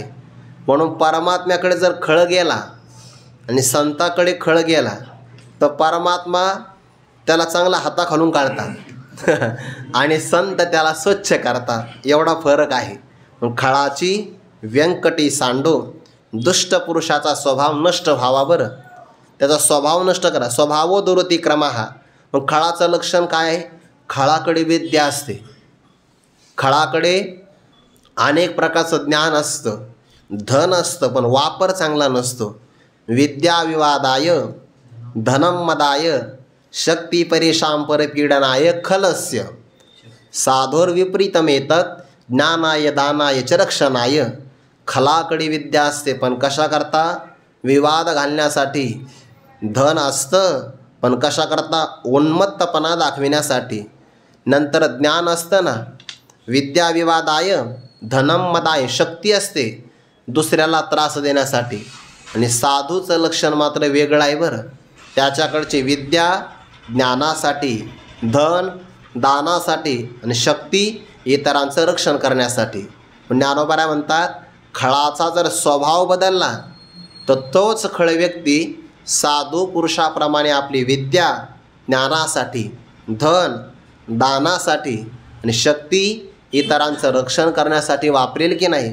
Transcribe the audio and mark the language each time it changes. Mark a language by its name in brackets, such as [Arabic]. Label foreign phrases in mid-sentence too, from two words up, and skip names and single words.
[Marathi] म्हणून परमात्म्याकडे जर खळ गेला आणि संताकडे खळ गेला तर परमात्मा त्याला चांगला हाताखालून काढतात. आणि संत त्याला स्वच्छ करतात, एवढा फरक आहे. मग खळाची व्यंकटी सांडो, दुष्ट पुरुषाचा स्वभाव नष्ट व्हावा. बरं, त्याचा स्वभाव नष्ट करा. [Sanskrit] स्वभावो दुरती क्रमः. [Marathi] मग खळाचं लक्षण काय आहे? खळाकडे विद्या असते. खळाकडे अनेक प्रकारचं ज्ञान असतं, धन असतं, पण वापर चांगला नसतो. [Sanskrit] विद्या विवादाय धनम मदाय शक्ती परेशां परपीडनाय खलस्य साधोर विपरीतमेतत् ज्ञानाय दानाय च रक्षणाय. [Marathi] खलाकडे विद्या असते, पण कशा करता? विवाद घालण्यासाठी. धन असतं, पण कशा करता? उन्मत्तपणा दाखविण्यासाठी. नंतर ज्ञान असतं ना, [Sanskrit] विद्या विवादाय धनम मदाय, [Marathi] शक्ती असते दुसऱ्याला त्रास देण्यासाठी. आणि साधूचं लक्षण मात्र वेगळं आहे. बरं, त्याच्याकडची विद्या ज्ञानासाठी, धन दानासाठी आणि शक्ती इतरांचं रक्षण करण्यासाठी. ज्ञानोबा म्हणतात, खळाचा जर स्वभाव बदलला तर तोच खळ व्यक्ती साधू पुरुषाप्रमाणे आपली विद्या ज्ञानासाठी, धन दानासाठी आणि शक्ती इतरांचं रक्षण करण्यासाठी वापरेल की नाही.